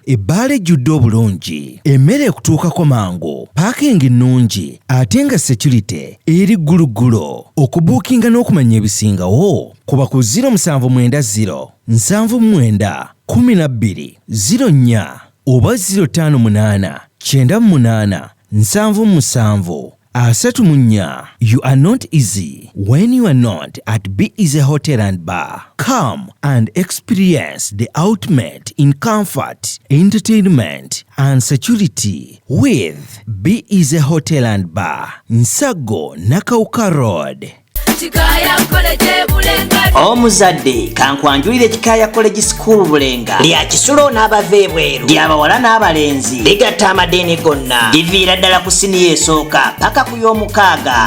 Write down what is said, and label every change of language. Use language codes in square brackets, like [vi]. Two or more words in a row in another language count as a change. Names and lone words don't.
[lg] Ebbaala ejjudde obulungi, emmere ekutuukako mangu, paakingi nnungi, ate nga security eri gguluggulo. Okubuukinga n'okumanya ebisingawo, kuba ku zero musanvu mwenda zero, nsanvu mu mwenda, kumi na bbiri, zero nnya oba zero ttaano munaana, kyenda mu munaana, nsanvu mu musanvu, asatu mu nnya. [en] You are not easy when you are not at Be Easy Hotel and Bar. Come and experience the ultimate in comfort, entertainment and security with Be Easy Hotel and Bar, Nsago, Nakauka Road. [lg] Kikaya College Bulenga. Omuzadde, kankwanjulire Kikaya College School Bulenga. Lya kisulo n'abava ebweru. Lya bawala n'abalenzi. Ligatta amadiini gonna. Liviira ddala ku siniya esooka paka ku y'omukaaga.